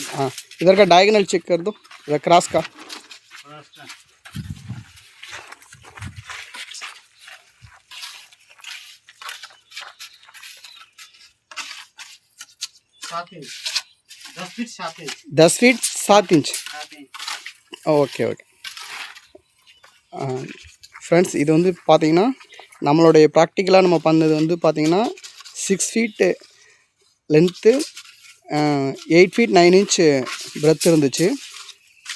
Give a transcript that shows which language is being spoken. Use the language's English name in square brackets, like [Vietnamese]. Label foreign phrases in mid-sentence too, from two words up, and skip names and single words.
[Hindi] हाँ इधर का डायगोनल चेक कर दो, इधर क्रॉस का. 7 इंच. 10 फीट 7 इंच. 10 फीट 7 इंच. [English] okay okay friends, [Tamil] இது வந்து பார்த்திங்கன்னா நம்மளுடைய ப்ராக்டிக்கலாக நம்ம பண்ணது வந்து பார்த்திங்கன்னா 6 [English] feet length, [Tamil] 8 [English] feet 9 inch breadth [Tamil] இருந்துச்சு.